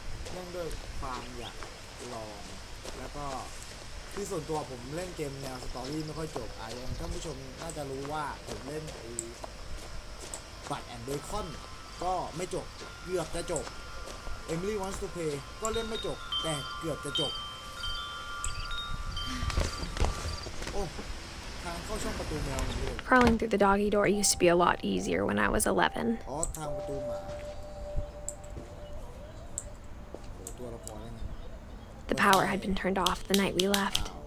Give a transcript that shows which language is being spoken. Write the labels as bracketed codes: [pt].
[th] เนื่องด้วยความอยากลองแล้วก็ที่ส่วนตัวผมเล่นเกมแนวสตอรี่ไม่ค่อยจบอย่างท่านผู้ชมน่าจะรู้ว่าผมเล่นบัตแอนด์เบคอนก็ไม่จบเกือบจะจบ Emily Wants to Play ก็เล่นไม่จบแต่เกือบจะจบ โอ้ทางเข้าช่องประตูแมวนี่เลย [en] Crawling through the doggy door used to be a lot easier when I was 11. [th] อ๋อทางประตูหมาโอ้ตัวละครนั่น [en] The power had been turned off the night we left.